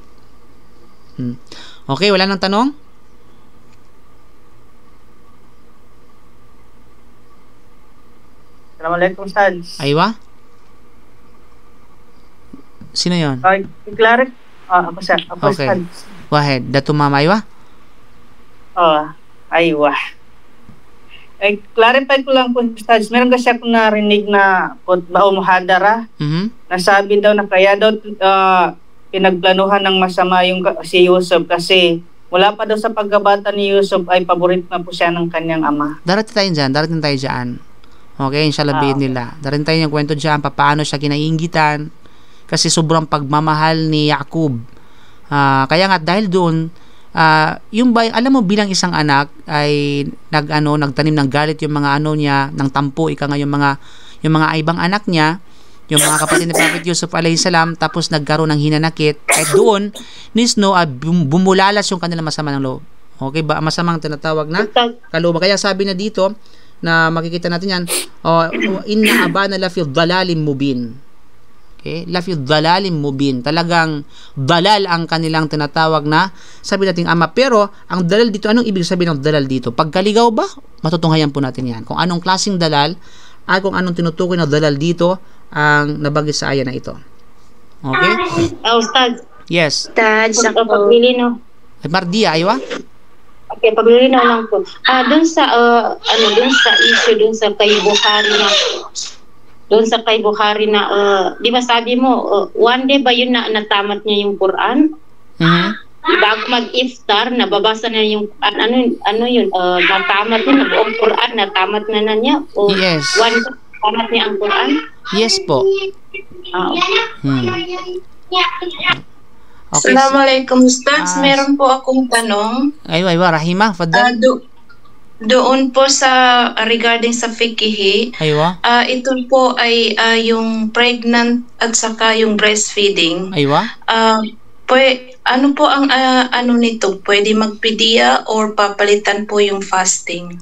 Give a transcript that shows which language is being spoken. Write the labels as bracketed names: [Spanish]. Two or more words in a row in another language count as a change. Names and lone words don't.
[Filipino] Okay, wala nang tanong? [Arabic] Assalamualaikum, Ustad. [Filipino] Aywa? Sino yon? Clarify. Ako, sir. Ako, Okay. Ustad. [English] Go ahead. [Filipino] Datu Mama Aywa? Aywa. Clarify ko lang po, Ustad. Meron kasi ako narinig na khutbah o muhadara. Nasabi daw na kaya daw pinagplanuhan ng masama yung si Yusuf kasi mula pa daw sa pagkabata ni Yusuf ay paborito na po siya ng kanyang ama. Darating tayo dyan. Okay, inshallah nila. Darating tayo yung kwento dyan, paano siya kinainggitan kasi sobrang pagmamahal ni Yakub. Kaya nga dahil doon, yung alam mo bilang isang anak ay nagtanim ng galit yung mga niya, ng tampo, yung mga ibang anak niya, yung mga kapatid ni Prophet Yusuf [Arabic] عليه السلام, [Filipino] tapos nagkaroon ng hinanakit. At doon mismo bumulalas yung kanilang masama ng loob. Okay ba? Masamang tinatawag na kalooban. Kaya sabi na dito na makikita natin yan, [Arabic] إن أبانا لفي ضلال مبين. Okay? لفي ضلال مبين. [Filipino] Talagang dalal ang kanilang tinatawag na sabi natin ama. Pero ang dalal dito, anong ibig sabihin ng dalal dito? Pagkaligaw ba? Matutunghayan po natin yan. Kung anong klaseng dalal at kung anong tinutukoy na dalal dito ang nabanggit sa aya na ito. Okay? Ustad. Yes. Ustad, sa paglilino. Mardia, aywa? Okay, paglilino lang po. Doon sa issue doon sa kay Bukhari na di ba sabi mo [English] one day [Filipino] ba yun na natamat niya yung Quran? Bago mag-iftar nababasa na yung natamat niya buong Quran, natamat na niya o yes. [English] One day [Filipino] natamat niya ang Quran? Yes po. Okay. [Arabic] Assalamualaikum, Ustaz. [Filipino] Meron po akong tanong. [Arabic] Aywa, Rahima, fadal. [Filipino] Doon po sa regarding sa fiqh, Aywa. ito po ay yung pregnant at saka yung breastfeeding. Aywa. Ano po ang nito? Pwede magpidiya or papalitan po yung fasting?